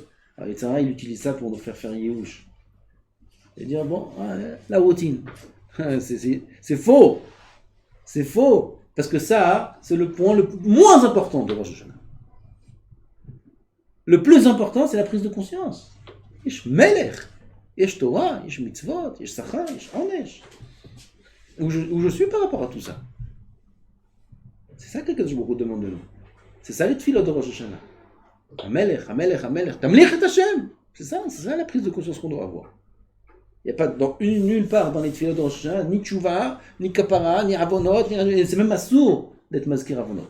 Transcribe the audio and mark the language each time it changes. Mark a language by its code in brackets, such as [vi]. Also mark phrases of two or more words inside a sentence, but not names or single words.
[fr] Alors, Yitzhara, il utilise ça pour nous faire Yehush. Et dire, bon, la routine. C'est faux. C'est faux. Parce que ça, c'est le point le moins important de Rosh Hashanah. Le plus important, c'est la prise de conscience. [he] יש מלך, יש תורה, יש מצוות, יש שכר, יש עונש. [fr] Où je suis par rapport à tout ça. C'est ça que [he] קדוש ברוך הוא [fr] demande de nous. C'est ça les tefilot de Rosh Hashanah. [he] המלך, המלך, המלך, תמליך את השם. [fr] C'est ça la prise de conscience qu'on doit avoir. Il n'y a pas nulle part dans les tefilot de Rosh Hashanah, ni Tchouva, ni Kapara, ni Avonot, c'est même assour d'être [he] מזכיר עוונות.